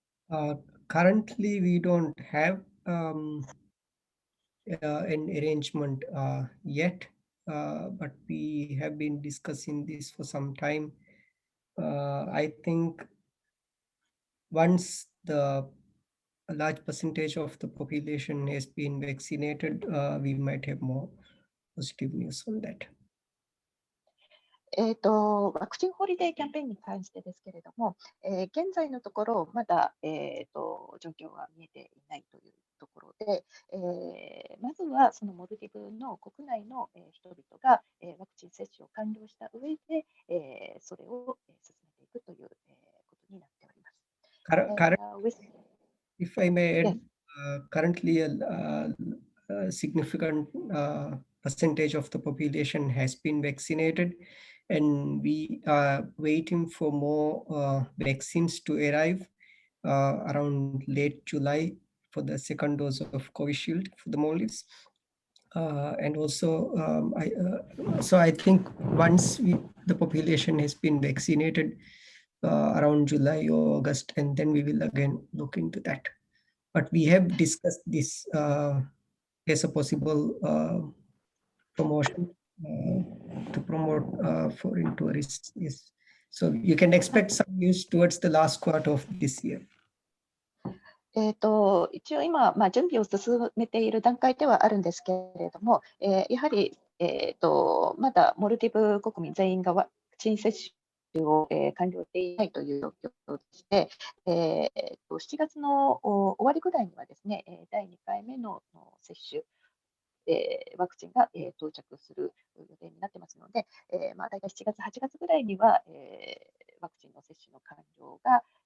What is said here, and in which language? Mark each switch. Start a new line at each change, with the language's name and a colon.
English: Currently, we don't have an arrangement yet, but we have been discussing this for some time. I think once a large percentage of the population has been vaccinated, we might have more positive news on that.
Japanese: ワクチンホリデーキャンペーンに関してですけれども、現在のところ、まだ、状況は見えていないというところで、まずはそのモルディブの国内の、人々が、ワクチン接種を完了した上で、それを、進めていくという、ことになっております。
English: If I may add, Yes. currently a significant percentage of the population has been vaccinated, and we are waiting for more vaccines to arrive around late July for the second dose of Covishield for the Maldives. And also, so I think once the population has been vaccinated around July or August, and then we will again look into that. But we have discussed this as a possible promotion to promote foreign tourists. Yes. So you can expect some news towards the last quarter of this year.
Japanese: 一応今、準備を進めている段階ではあるんですけれども、やはり、まだモルディブ国民全員がワクチン接種を、完了していないという状況でして、7月の終わりぐらいにはですね、第2回目の接種、ワクチンが、到着する予定になってますので、大体7月、8月ぐらいには、ワクチンの接種の完了が、